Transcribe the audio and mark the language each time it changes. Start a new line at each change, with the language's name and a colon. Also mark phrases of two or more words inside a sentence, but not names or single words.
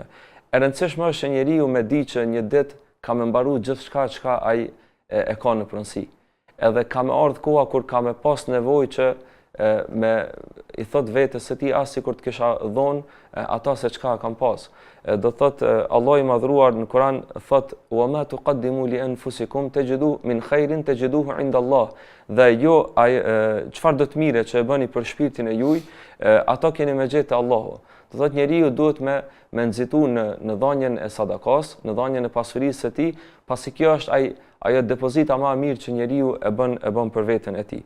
Albanian: E rëndësishme është që njeriu me di që një ditë ka me mbaru gjithçka çka ai e ka në pronësi. Edhe ka me ardhur koha kur ka me pas nevojë që me i thot vetes se ti as sikur të kisha dhënë ata se çka kam pas. Do thot Allah i madhruar në Kur'an thot
Arabic: وما تقدموا لأنفسكم تجد من خير تجدوه عند الله.
Albanian: Dhe jo çfarë do të mire që e bëni për shpirtin e juaj, ato keni me gjetë Allahu. Do thot njeriu duhet me nxitu në dhënien e sadakas, në dhënien e pasurisë së tij, pasi kjo është ajo depozita më e mirë që njeriu e bën për veten e tij.